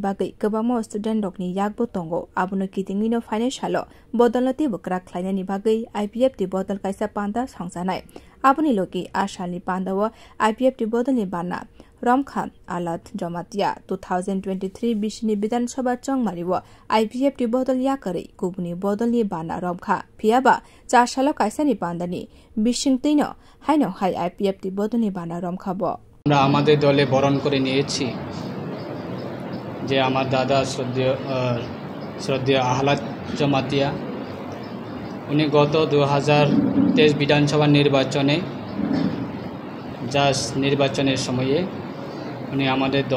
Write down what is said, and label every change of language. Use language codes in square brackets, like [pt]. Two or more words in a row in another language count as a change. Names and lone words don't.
[trp] बागै गोबां स्टुडेन्ट रकनि यागबो दंगो आबुनो कितिंगिनो फाइनान्सियालो बदलनति बकरा ख्लायनायनि बागै आईपीएफटी बदल कायसा पान्दा संजानाय आबुनि लगे आसालनि पान्दाव आईपीएफटी बदलनि बाना रमखान आलात जमातिया 2023 बिसिनि विधानसभा चंगमारिव आईपीएफटी बदल याकरै गुबुनि बदलनि बाना रमखा फियाबा चासालो कायसानि पान्दानि बिसिंतैनो हाइनो हाइ आईपीएफटी बदलनि बाना रमखाब [bn] আমরা আমাদের দলে বরণ করে নিয়েছি যে আমার দাদা শ্রদ্ধেয় আহলাদ জমাতিয়া উনি গত 2023 বিধানসভা নির্বাচনে নির্বাচনের সময়ে উনি আমাদের দল